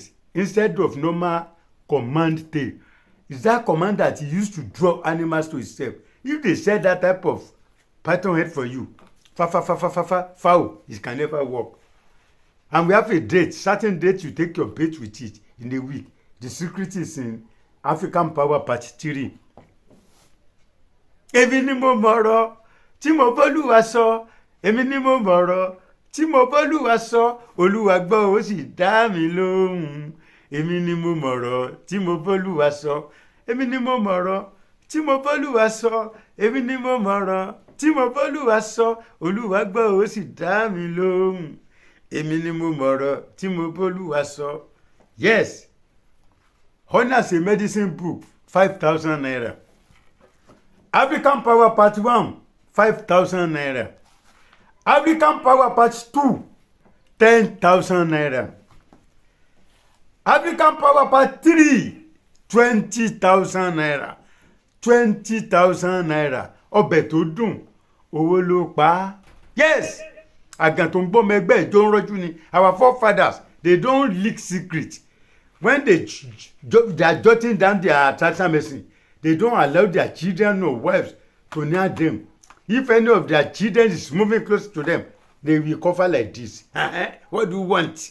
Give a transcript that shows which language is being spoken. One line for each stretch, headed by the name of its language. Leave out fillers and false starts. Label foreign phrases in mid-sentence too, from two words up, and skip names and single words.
English: Instead of normal command tail. Is that command that he used to draw animals to himself. If they set that type of python head for you, foul, it can never work. And we have a date, certain date you take your bait with it in a week. The secret is in African Power Part 3.
Yoruba: Èmi ni mo mọ̀rọ̀ tí mo b'Olúwa sọ. Èmi ni mo mọ̀rọ̀ tí mo b'Olúwa sọ. Olúwa gbọ́ ó sì dá mi lóhùn. Èmi ni mo mọ̀rọ̀ tí mo b'Olúwa sọ. Èmi ni mo mọ̀rọ̀ tí mo b'Olúwa sọ. Èmi ni mo mọ̀rọ̀ tí mo b'Olúwa sọ. Olúwa gbọ́ ó sì dá mi lóhùn. Èmi ni mo mọ̀rọ̀ tí mo b'Olúwa sọ.
English: Yes. Honors a medicine book, 5,000 naira. African Power Part 1, 5,000 naira. African Power Part 2, 10,000 naira. African Power Part 3, 20,000 naira. 20,000 naira.
Yoruba: Ọbẹ̀ tó dùn, owó ló pa á. Yes. Àgàn tó ń bọ́ mẹ́gbẹ́ ìjọ ń rọ́jú ni.
English: Our forefathers, they don't leak secret. When they are jotting down their traditional medicine, they don't allow their children or wives to near them. If any of their children is moving close to them, they will cover like this. What do you want?